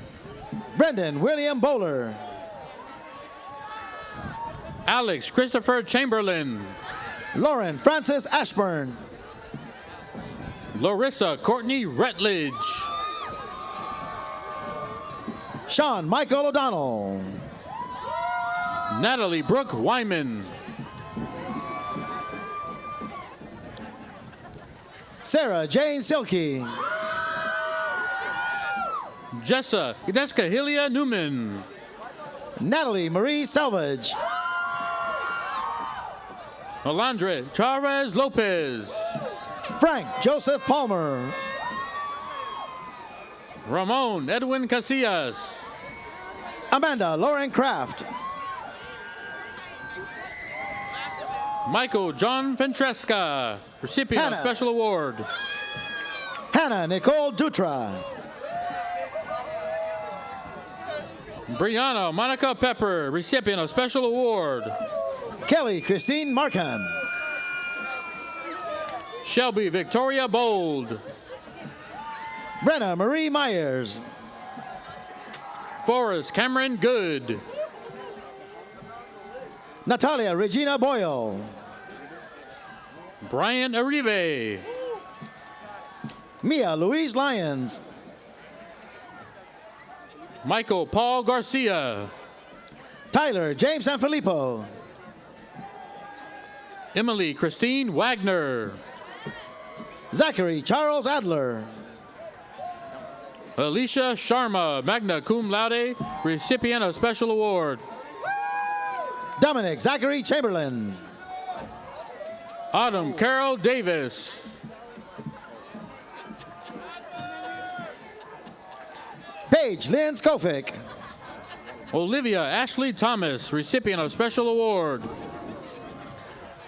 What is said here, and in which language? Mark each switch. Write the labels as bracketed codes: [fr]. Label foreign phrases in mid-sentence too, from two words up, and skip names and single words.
[en] Brendan William Bowler. Alex Christopher Chamberlain. Lauren Francis Ashburn. Larissa Courtney Rutledge. Sean Michael O'Donnell. Natalie Brooke Wyman. Sarah Jane Silkey. Jessica Hilia Newman. Natalie Marie Salvage. Alondra Chavez Lopez. Frank Joseph Palmer. Ramon Edwin Casillas. Amanda Lauren Kraft. Michael John Ventresca, recipient Hannah. of Special Award. Hannah Nicole Dutra. Brianna Monica Pepper, recipient of Special Award. Kelly Christine Markham. Shelby Victoria Bold. Brenna Marie Myers. Forrest Cameron Good. Natalia Regina Boyle. Brian Aribe. Mia Louise Lyons. Michael Paul Garcia. Tyler James Sanfilippo. Emily Christine Wagner. Zachary Charles Adler. Alicia Sharma, [la] magna cum laude, [en] recipient of Special Award. Dominic Zachary Chamberlain. Autumn Carol Davis. Paige Lynn Skofick. Olivia Ashley Thomas, recipient of Special Award.